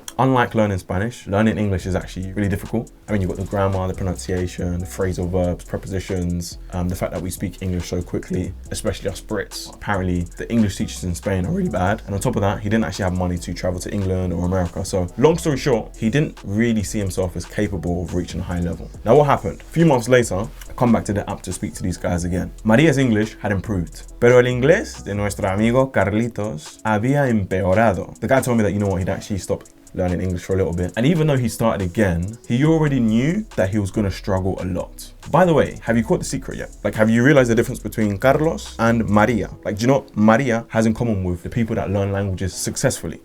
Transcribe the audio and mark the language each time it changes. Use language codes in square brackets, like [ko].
[en] Unlike learning Spanish, learning English is actually really difficult. I mean, you've got the grammar, the pronunciation, the phrasal verbs, prepositions, the fact that we speak English so quickly, especially us Brits. Apparently, the English teachers in Spain are really bad. And on top of that, he didn't actually have money to travel to England or America. So long story short, he didn't really see himself as capable of reaching a high level. Now, what happened? A few months later, I come back to the app to speak to these guys again. Maria's English had improved, [es] pero el inglés de nuestro amigo Carlitos había empeorado. [en] The guy told me that, you know what, he'd actually stopped learning English for a little bit. And even though he started again, he already knew that he was gonna struggle a lot. By the way, have you caught the secret yet? Like, have you realized the difference between Carlos and Maria? Like, do you know what Maria has in common with the people that learn languages successfully?